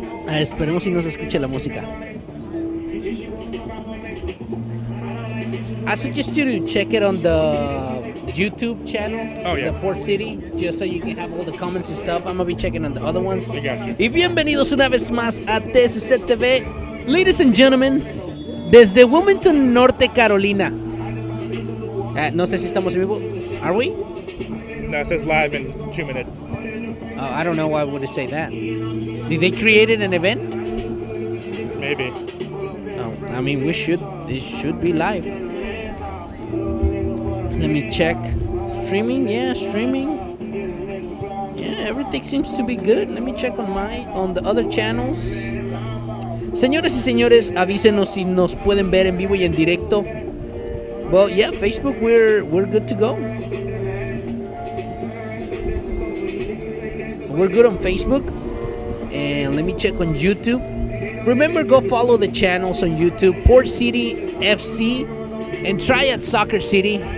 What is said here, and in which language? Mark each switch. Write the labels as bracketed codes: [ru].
[es] Esperemos si no se escuche la música. [en] I suggest you to check it on the YouTube channel, yeah. the Port City, just so you can have all the comments and stuff. I'm gonna be checking on the other ones. I got you. [es] Y bienvenidos una vez más a TSC TV. [en] Ladies and gentlemen, [es] desde Wilmington, Norte Carolina. No sé si estamos en vivo. [en] Are we? No, it says live in 2 minutes. Oh, I don't know why would it say that. Did they create an event? Maybe. Oh, I mean, this should be live. Let me check. Streaming, yeah, streaming. Yeah, everything seems to be good. Let me check on the other channels. [es] Señoras y señores, avísenos si nos pueden ver en vivo y en directo. [en] Well, yeah, Facebook, we're good to go. We're good on Facebook. And let me check on YouTube. Remember, go follow the channels on YouTube, Port City FC and Triad Soccer City.